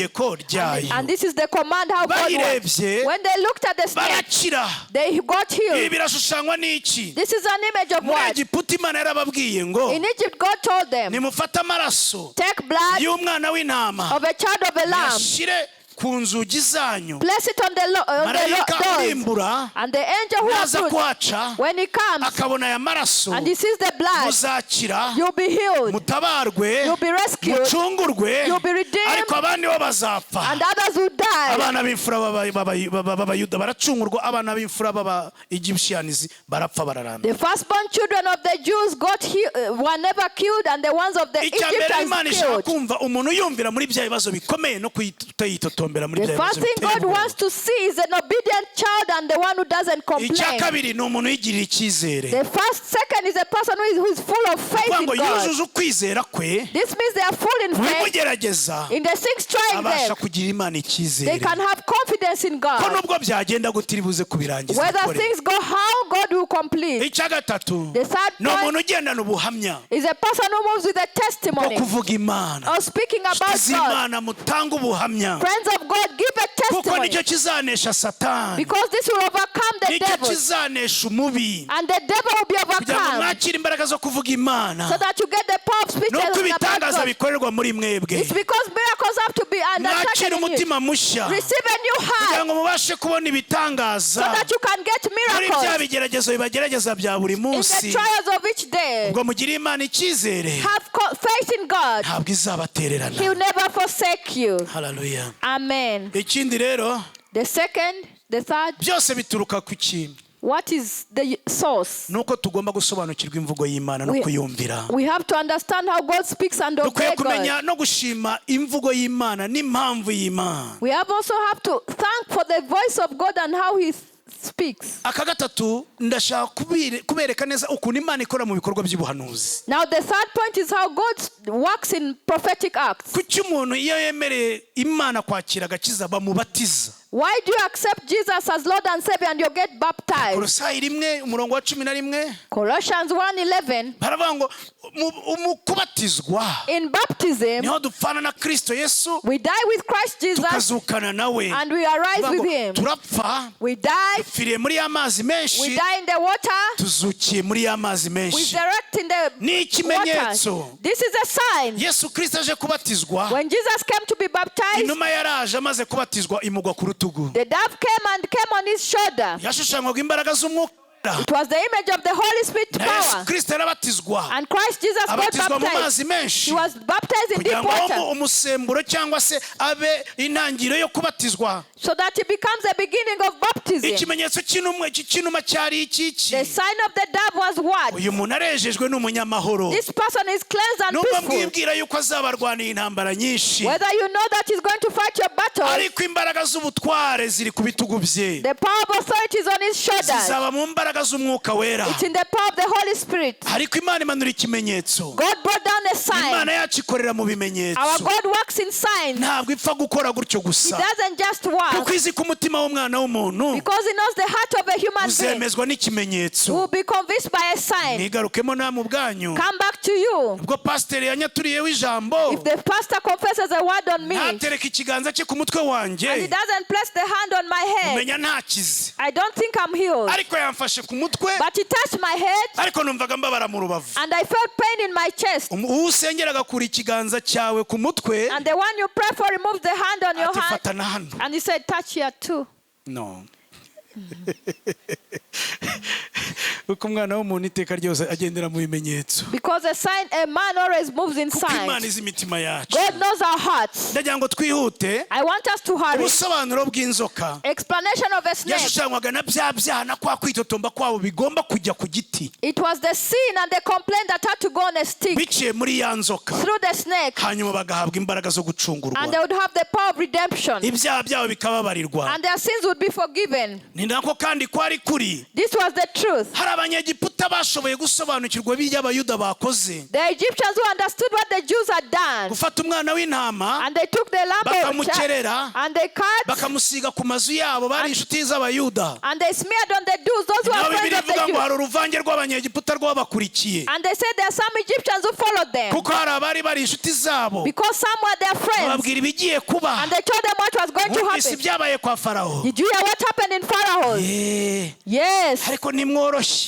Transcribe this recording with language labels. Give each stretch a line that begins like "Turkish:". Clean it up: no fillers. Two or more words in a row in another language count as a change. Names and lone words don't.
English: And this is the command how God works. When they looked at the snake, they got healed. This is an image of what? In Egypt, God told them, take blood of a child of a lamb
Kinyarwanda: ku nzugi zanyu.
English: Place it on the doors. And the angel who approaches, when he comes
Kinyarwanda: akabona aya maraso,
English: and he sees the blood,
Kinyarwanda: muzakira,
English: you'll be healed,
Kinyarwanda: mutabarwe,
English: you'll be rescued,
Kinyarwanda: mucungurwe,
English: you'll be redeemed,
Kinyarwanda: ariko abandi bo bazapfa.
English: and others will die.
Kinyarwanda: Abana b'imfura b'abayuda baracungurwa, abana b'imfura b'aba Egyptians barapfa bararamba.
English: The firstborn children of the Jews were never killed, and the ones of the Egyptians killed.
Kinyarwanda: Umuntu yumvira muri bya bibazo bikomeye no kuyitotombera muri bya bibazo.
English: The first thing God wants to see is an obedient child and the one who doesn't complain.
Kinyarwanda: Icya kabiri ni umuntu yigirira icyizere.
English: The second is a person who is full of faith in God.
Kinyarwanda: Yujuje ukwizera kwe.
English: This means they are full in faith.
Kinyarwanda: Mugerageza.
English: In the things trying them,
Kinyarwanda: kugira Imana icyizere.
English: They can have confidence in God.
Kinyarwanda: Ko nubwo byagenda gutiribuze kubirangiza.
English: Whether things go how, God will complete.
Kinyarwanda: Icya gatatu.
English: The third point is a person who moves with a testimony.
Kinyarwanda: Kuvuga Imana.
English: Or speaking about God.
Kinyarwanda: Imana mutanga ubuhamya.
English: Friends of God, give a testimony.
Kinyarwanda: Kuko nicyo kizanesha Satani.
English: Because this will overcome the devil.
Kinyarwanda: Kizanesha umubi.
English: And the devil will be overcome.
Kinyarwanda: Mwakira imbaraga zo kuvuga Imana.
English: So that you get the power of speaking about God.
Kinyarwanda: Ibitangaza bikorerwa muri mwebwe.
English: It's because miracles have to be undertaken in you.
Kinyarwanda: Umutima mushya.
English: Receive a new heart.
Kinyarwanda: Kugira ngo mubashe kubona ibitangaza.
English: So that you can get miracles.
Kinyarwanda: Muri bya bigeragezo bibagerageza bya buri munsi.
English: In the trials of each day.
Kinyarwanda: Ubwo mugira Imana icyizere.
English: Have faith in God.
Kinyarwanda: Ntabwo izabatererana.
English: He will never forsake you. Hallelujah. Amen.
Kinyarwanda: Ikindi rero.
English: The second, the third.
Kinyarwanda: Byose bituruka ku kintu.
English: What is the source?
Kinyarwanda: Nuko tugomba gusobanukirwa imvugo y'Imana no kuyumvira.
English: We have to understand how God speaks and obey God.
Kinyarwanda: Kumenya no gushima imvugo y'Imana n'impamvu y'Imana.
English: We also have to thank for the voice of God and how He speaks.
Kinyarwanda: Aka gatatu ndashaka kubereka neza ukuntu Imana ikora mu bikorwa by'ubuhanuzi.
English: Now the third point is how God works in prophetic acts.
Kinyarwanda: Kuki umuntu iyo yemereye Imana kwakira agakiza bamubatiza?
English: Why do you accept Jesus as Lord and Savior and you get baptized?
Kinyarwanda: Kolosai 1:11.
English: Colossians 1:11.
Kinyarwanda: Baravuga ngo kubatizwa.
English: In baptism,
Kinyarwanda: niho dupfana na Kristo Yesu.
English: We die with Christ Jesus.
Kinyarwanda: Tukazukana nawe.
English: And we arise with Him.
Kinyarwanda: Turapfa.
English: We die.
Kinyarwanda: Dupfiriye muri amazi menshi.
English: We die in the water.
Kinyarwanda: Tuzukiye muri amazi menshi.
English: We resurrect in the
Kinyarwanda: ni ikimenyetso.
English: This is a sign.
Kinyarwanda: Yesu Kristo aje kubatizwa.
English: When Jesus came to be baptized,
Kinyarwanda: inuma yaraje amaze kubatizwa imugwa ku rutugu.
English: The dove came on his shoulder.
Kinyarwanda: Yashushanywaga imbaraga z'umwuka.
English: It was the image of the Holy Spirit power.
Kinyarwanda: Kristo yarabatizwa.
English: And Christ Jesus got baptized. He was baptized in deep water.
Kinyarwanda: Umusemburo cyangwa se abe intangiriro yo kubatizwa.
English: So that it becomes the beginning of baptism.
Kinyarwanda: Ikimenyetso cy'inuma cyari iki?
English: The sign of the dove was what?
Kinyarwanda: Uyu muntu arejejwe n'umunyamahoro.
English: This person is cleansed and peaceful.
Kinyarwanda: Nubwo mwibwira yuko azabarwanira intambara nyinshi.
English: Whether you know that he's going to fight your battle.
Kinyarwanda: Ariko imbaraga z'ubutware ziri ku bitugu bye.
English: The power of authority is on his shoulders.
Kinyarwanda: Zizaba mu mbaraga z'umwuka wera.
English: It's in the power of the Holy Spirit.
Kinyarwanda: Ariko Imana imanura ikimenyetso.
English: God brought down a sign.
Kinyarwanda: Imana yacu ikorera mu bimenyetso.
English: Our God works in signs.
Kinyarwanda: Ntabwo ipfa gukora gutyo gusa.
English: He doesn't just work.
Kinyarwanda: Kuko izi ku mutima w'umwana w'umuntu.
English: Because he knows the heart of a human being.
Kinyarwanda: Uzemezwa n'ikimenyetso.
English: Will be convinced by a sign.
Kinyarwanda: Nigarukemo namwe ubwanyu.
English: Come back to you.
Kinyarwanda: Ubwo pastor yanyaturiyeho ijambo.
English: If the pastor confesses a word on me.
Kinyarwanda: Ntatereka ikiganza cye ku mutwe wanjye.
English: And he doesn't place the hand on my head.
Kinyarwanda: Umenya ntakize.
English: I don't think I'm healed.
Kinyarwanda: Ariko yamfashe ku mutwe.
English: But he touched my head.
Kinyarwanda: Ariko numvaga mbabara mu rubavu.
English: And I felt pain in my chest.
Kinyarwanda: Usengeraga kuri ikiganza cyawe ku mutwe.
English: And the one you pray for removes the hand on your hand.
Kinyarwanda: Fata na hano.
English: And he said, touch here too. No.
Kinyarwanda: Uko umwana w'umuntu iteka ryose agendera mu bimenyetso.
English: Because a man always moves in signs.
Kinyarwanda: Imana izi imitima yacu.
English: God knows our hearts.
Kinyarwanda: Ndagira ngo twihute.
English: I want us to hurry.
Kinyarwanda: Ubusobanuro bw'inzoka.
English: Explanation of a snake.
Kinyarwanda: Yashushanywaga na bya byana kwa kwitotomba kwabo bigomba kujya ku giti.
English: It was the sin and the complaint that had to go on a stick.
Kinyarwanda: Biciye muri ya nzoka.
English: Through the snake.
Kinyarwanda: Hanyuma bagahabwa imbaraga zo gucungurwa.
English: And they would have the power of redemption.
Kinyarwanda: Ibyaha byabo bikababarirwa.
English: And their sins would be forgiven.
Kinyarwanda: Ni nako kandi kwari kuri.
English: This was the truth.
Kinyarwanda: Hari abanyegiputa bashoboye gusobanukirwa ibyo abayuda bakoze.
English: The Egyptians who understood what the Jews had done.
Kinyarwanda: Gufata umwana w'intama.
English: And they took the lamb
Kinyarwanda: bakamukerera.
English: and they cut.
Kinyarwanda: Bakamusiga ku mazu yabo bari inshuti z'abayuda.
English: And they smeared on the Jews, those who were friends of the Jews.
Kinyarwanda: Hari uruvange rw'abanyegiputa rwabakurikiye.
English: And they said there are some Egyptians who followed them.
Kinyarwanda: Kuko hari abari bari inshuti zabo.
English: Because some were their friends.
Kinyarwanda: Bababwira ibigiye kuba.
English: And they told them what was going to happen.
Kinyarwanda: Isi byabaye kwa Faraho.
English: Did you hear what happened in Pharaoh? Yes.
Kinyarwanda: Ariko nimworoshye.